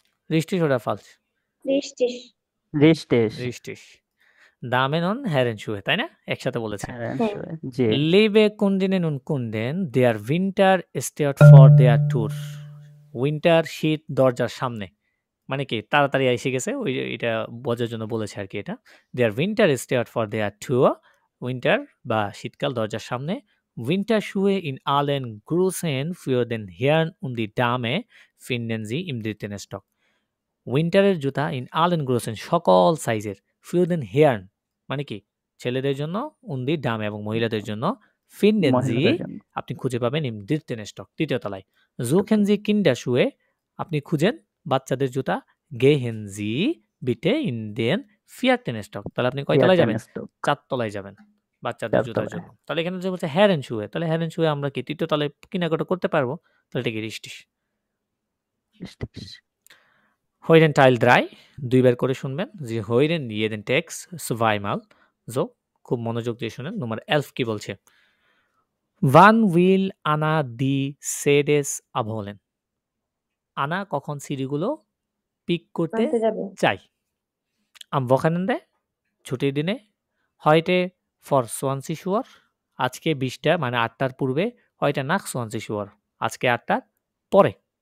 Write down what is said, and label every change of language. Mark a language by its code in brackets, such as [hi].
[de] Richtig oder falsch? Richtig. Richtig. Richtig. Damen und Herrenschuhe, [bn] তাই না? একসাথে বলেছে। Herrenschuhe. জি। [de] Liebe Kundinnen und Kunden, der Winter steht vor der Tür. [bn] Winter শীত দরজার সামনে। মানে কি তাড়াতাড়ি এসে গেছে এটা বোঝার জন্য বলেছে আরকি এটা। [de] Der Winter steht vor der Tür. [bn] Winter বা শীতকাল দরজার সামনে। [de] Winterschuhe in allen Größen für den Herrn und die Dame finden Sie im 3. Stock. [bn] উইন্টারের জুতা [de] in allen Größen [bn] সকল সাইজের [de] für den Herrn [bn] মানে কি ছেলেদের জন্য [de] und die Dame [bn] এবং মহিলাদের জন্য [de] finden Sie [bn] মহিলাদের জন্য। আপনি খুঁজে পাবেন im 3. Stock ৩য় তলায়। [de] Suchen Sie Kinderschuhe [bn] আপনি খুঁজেন বাচ্চাদের জুতা [de] gehen Sie bitte in den 4. [bn] Stock তাহলে আপনি কয় তলায় যাবেন? [de] 4. Stock। [bn] ৪ তলায় যাবেন বাচ্চাদের 4 জুতার তলায়। জন্য। তাহলে এখানে যে বলছে Herrenschuhe তাহলে Herrenschuhe আমরা কি ৩য় তলায় কেনাকাটা করতে পারবো? তাহলে এটা কি richtig। [de] Richtig. Hören Teil [bn] 3 2 বার করে শুনবেন। [de] Sie hören jeden Text zweimal. [bn] So খুব মনোযোগ দিয়ে শুনেন। Nummer 11 কি বলছে? [de] Wann will Anna die CDs abholen? [bn] আনা কখন সিডিগুলো পিক করতে আনতে যাবে। চাই? [de] Am Wochenende [bn] ছুটির দিনে [de] heute vor 20 Uhr [bn] আজকে 20টা মানে 8টার পূর্বে [de] heute nach 20 Uhr [bn] আজকে 8টার পরে।